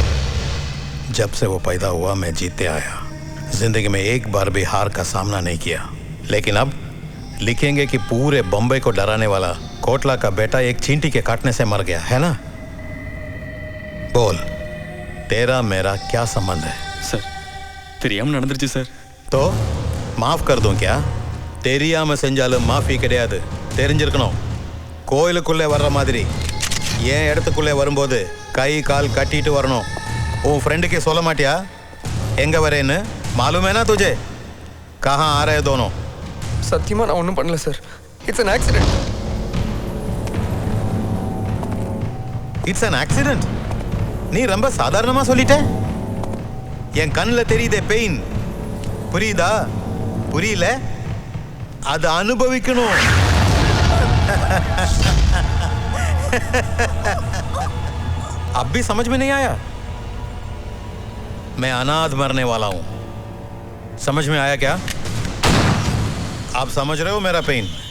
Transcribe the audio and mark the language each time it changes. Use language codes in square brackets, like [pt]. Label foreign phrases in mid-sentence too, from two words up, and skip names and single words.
[hi] जब से वो पैदा हुआ मैं जीते आया, जिंदगी में एक बार भी हार का सामना नहीं किया। लेकिन अब लिखेंगे कि पूरे बम्बई को डराने वाला कोटला का बेटा एक चींटी के काटने से मर गया, है ना? बोल, तेरा मेरा क्या संबंध है? सर, [ta] தெரியாம நடந்துருச்சு சார். [hi] तो माफ कर दूं क्या? [ta] தெரியாம செஞ்சாலும் மாஃபி கிடையாது, தெரிஞ்சிருக்கணும். கோயிலுக்குள்ளே வர்ற மாதிரி ஏன் இடத்துக்குள்ளே வரும்போது கை கால் கட்டிட்டு வரணும். உன் ஃப்ரெண்டுக்கு சொல்ல மாட்டியா எங்க வரேன்னு? [hi] मालूम है ना तुझे? कहाँ आ रहे दोनों? [ta] சத்தியமா நான் ஒன்றும் பண்ணல சார். [en] It's an accident. It's an accident? [ta] நீ ரொம்ப சாதாரணமா சொல்லிட்ட. என் கண்ணில் தெரியுதே பெயின், புரியுதா? புரியல? அது அனுபவிக்கணும். [hi] अब भी समझ में नहीं आया? मैं अनाथ मरने वाला हूं, समझ में आया क्या? आप समझ रहे हो मेरा पेन?